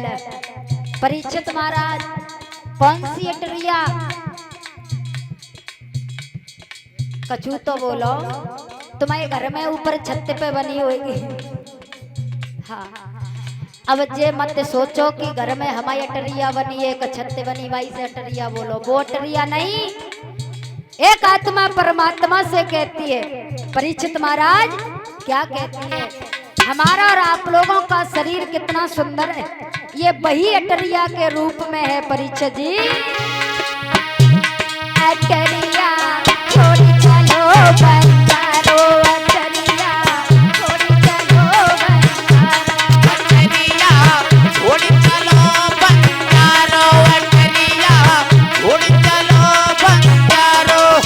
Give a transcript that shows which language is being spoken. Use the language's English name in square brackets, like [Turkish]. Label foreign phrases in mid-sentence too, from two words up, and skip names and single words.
[Hindi] परीक्षित महाराज कौन सी अटरिया, कछू तो बोलो, तुम्हारे घर में ऊपर छत पे बनी होगी, हाँ अब जे मत सोचो कि घर में हमारी अटरिया बनी एक छत बनी भाई से अटरिया बोलो, वो अटरिया नहीं, एक आत्मा परमात्मा से कहती है। परीक्षित महाराज क्या कहती है, हमारा और आप लोगों का शरीर कितना सुंदर है, ये वही अटरिया के रूप में है। परीक्षित जी अटरिया छोड़ी चलो बंजारो, अटरिया छोड़ी चलो बंजारो, अटरिया छोड़ी चलो बंजारो, अटरिया छोड़ी चलो बंजारो।